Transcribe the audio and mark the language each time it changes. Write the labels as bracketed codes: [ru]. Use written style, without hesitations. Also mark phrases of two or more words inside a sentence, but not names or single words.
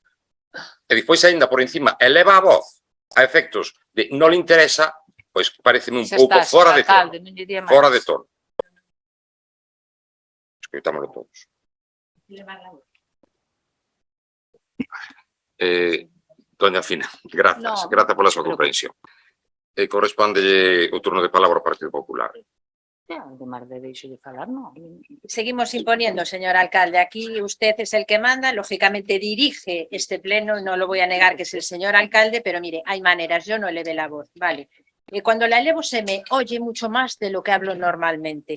[gl] E despois, aínda por encima, eleva a voz a efectos de non le interesa, pois pareceme un pouco fora de tono. Escoitámoslo todos. Doña Fina, grazas pola súa comprensión. Corresponde o turno de palabra ao Partido Popular. [es] Seguimos imponiendo, señor alcalde. Aquí usted es el que manda, lógicamente dirige este pleno, no lo voy a negar que es el señor alcalde, pero mire, hay maneras, yo no elevé la voz, ¿vale? Cuando la elevo se me oye mucho más de lo que hablo normalmente.